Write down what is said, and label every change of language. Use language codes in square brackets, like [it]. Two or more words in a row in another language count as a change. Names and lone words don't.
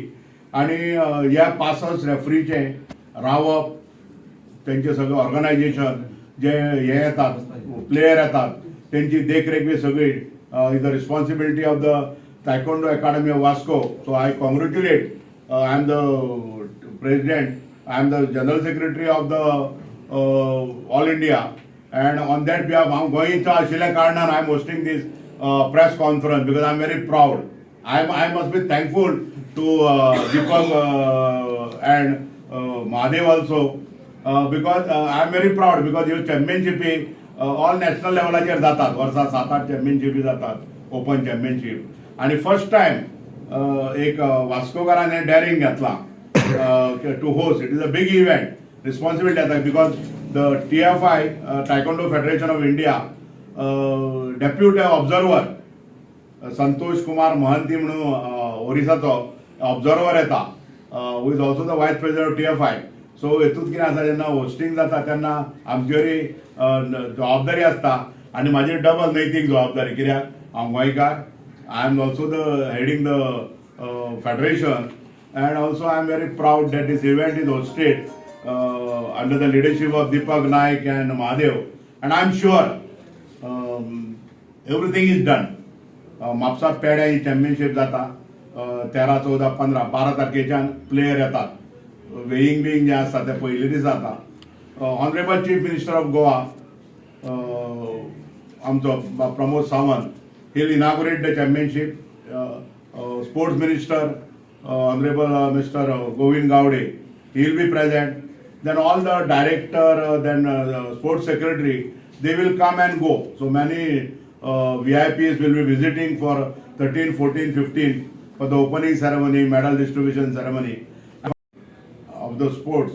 [kok] आणि ह्या 65 रेफ्रीचे रावप, त्यांचे सगळें ऑर्गनायझेशन जे हे येतात, प्लेयर येतात, त्यांची देखरेख बी सगळी [en] is the responsibility of the Taekwondo Academy of Vasco. So I congratulate, I am the president, I am the general secretary of the All India, and on that behalf [kok] हांव गोंयचो आशिल्ल्या कारणान [en] I am hosting this press conference, because I am very proud. I must be thankful to Deepak and Mahadev also, because I am very proud, because [kok] ह्यो चॅम्पियनशिपी ऑल नॅशनल लेवलाचेर जातात. वर्सा 7-8 चॅम्पियनशिपी जातात, [en] open championship. [kok] आणि [en] first time [kok] एक वास्कोकारान डॅरिंग घेतला [en] to host. It is a big event, responsibility now because the TFI Taekwondo Federation of India deputy observer Santosh Kumar Mohanty [kok] म्हणून ओरिसाचो ऑब्झर्वर येता, [en] who is also the vice president of TFI. [kok] सो हेतूंत कितें आसा, जेन्ना होस्टिंग जाता तेन्ना आमचेवरी जबाबदारी आसता आनी म्हाजी डबल नैतीक जबाबदारी, कित्याक हांव गोंयकार, [en] I am also the heading the federation, and also I am very proud that this event is hosted under the leadership of Deepak Naik and Mahadev, and I am sure everything is done. [kok] म्हापसा पेड्या ही चॅम्पियनशीप जाता 13, 14, 15, 12 तारखेच्यान प्लेयर येतात. [en] weighing being [kok] जे आसता ते पयले दीस जाता. [en] Honorable Chief Minister of Goa आमचो प्रमोद सावंत, he will inaugurate the championship. Sports minister Honorable Mr. Govind Gowde, he will be present. Then all the director, then sports secretary, they will come and go. So many VIPs will be visiting for 13, 14, 15 for the opening ceremony, medal distribution ceremony of the sports.